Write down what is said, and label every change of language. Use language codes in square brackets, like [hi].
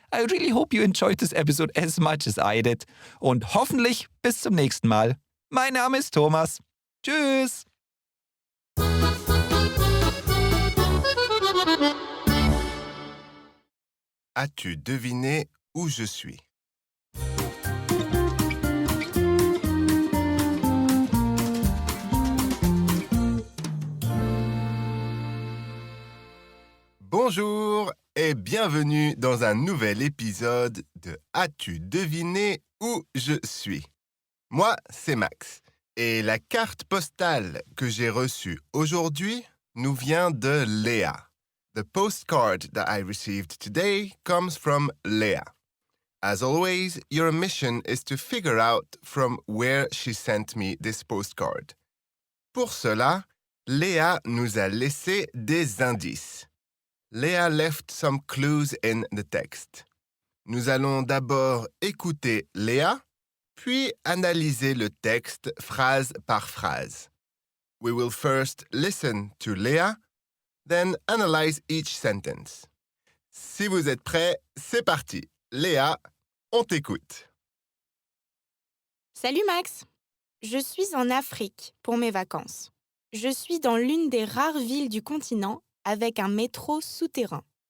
[en] I really hope you enjoyed this episode as much as I did. [de] Und hoffentlich bis zum nächsten Mal. Mein Name ist Thomas. Tschüss. [fr] As-tu deviné où je suis? Bonjour et bienvenue dans un nouvel épisode de As-tu deviné où je suis? Moi, c'est Max et la carte postale que j'ai reçue aujourd'hui nous vient de Léa. [en] The postcard that I received today comes from Léa. As always, your mission is to figure out from where she sent me this postcard. [fr] Pour cela, Léa nous a laissé des indices. [en] Léa left some clues in the text. [fr] Nous allons d'abord écouter Léa, puis analyser le texte phrase par phrase. [en] We will first listen to Léa, then analyze each sentence. [fr] Si vous êtes prêts, c'est parti. Léa, on t'écoute. Salut Max! Je suis en Afrique pour mes vacances. Je suis dans l'une des rares villes du continent avec un métro souterrain.